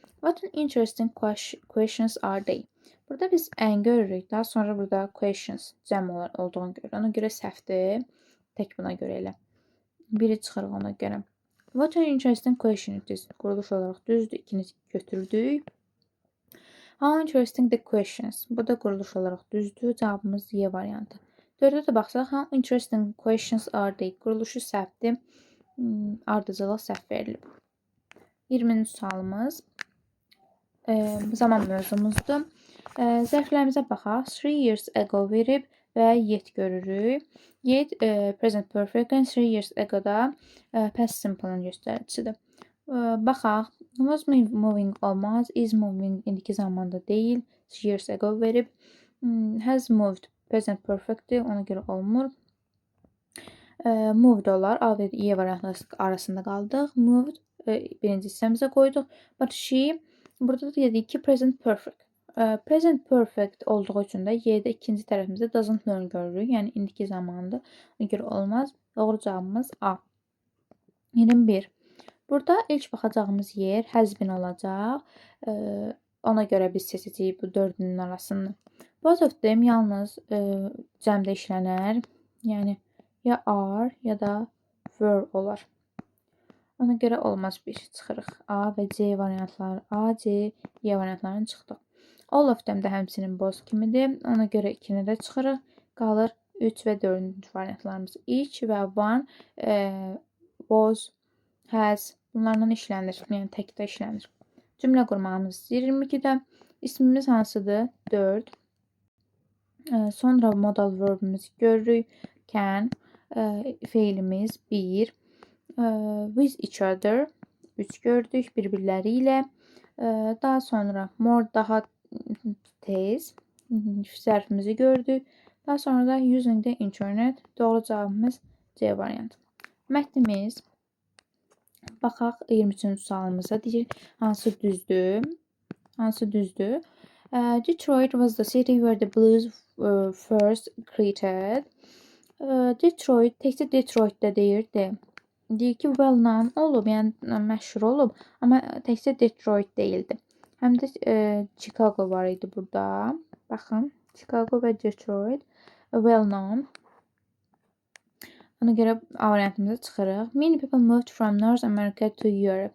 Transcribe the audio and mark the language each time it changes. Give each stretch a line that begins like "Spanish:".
English: What an interesting questions are they?
Azerbaijani: Burada biz and görürük. Daha sonra burada questions cəm olduğunu görürük. Ona görə səhvdir. Tək buna görə elə. Biri çıxırıq ona görə.
English: What an interesting question it is.
Azerbaijani: Quruluş olaraq düzdür. İkini götürdük.
English: How interesting the questions.
Azerbaijani: Bu da quruluş olaraq düzdür. Cavabımız Y variantı. 4-ə də baxsaq,
English: how interesting questions are they.
Azerbaijani: Quruluşu səhvdir. Ardıcılıq səhv verilib. 20-ci sualımız zaman mövzumuzdur. Zərflərimizə baxaq. 3 years ago verib və yet görürük. Yet present perfect and 3 years ago-da past simple-ın göstəricisidir. Baxaq. Was moving olmaz. Is moving indiki zamanda deyil. 3 years ago verib. Has moved present perfect-dir. Ona görə olmur. Moved olar. A və Y variantları arasında qaldıq. Moved birinci hissəmizə qoyduq. But she, burada da dedik ki, present perfect. Present perfect olduğu üçün də Y-də ikinci tərəfimizdə doesn't learn görürük. Yəni, indiki zamandır. Ona görə olmaz. Doğru cavabımız A. 21. Burada ilk baxacağımız yer has been olacaq. Ona görə biz seçəcəyik bu dördünün arasını. Both of them yalnız cəmdə işlənər. Yəni, ya are, ya da were olar. Ona görə olmaz bir çıxırıq. A və C variantları, A, C, Y variantlarını çıxdıq. All of them də həmçinin both kimidir. Ona görə 2-ni də çıxırıq. Qalır 3 və 4-cü variantlarımız. Each və one, was, has bunlarla işlənir. Yəni təkdə işlənir. Cümlə qurmağımız 22-də. İsmimiz hansıdır? 4. Sonra modal verbimizi görürük. Can, feilimiz 1. With each other 3 gördük bir-birləri ilə. Daha sonra more daha tez zərfimizi gördük. Daha sonra da using the internet. Doğru cavabımız C variantı. Mətnimiz baxaq 23-cü sualımıza deyir hansı düzdür? Hansı düzdür?
English: Detroit was the city where the blues first created.
Azerbaijani: Detroit təkcə Detroitdə deyirdi. Deyir ki, well known olub, yəni məşhur olub, amma təkcə Detroit deyildi. Həm də Chicago var idi burada. Baxın, Chicago və Detroit well known. Ona görə A variantımıza çıxırıq.
English: Many people moved from North America to Europe.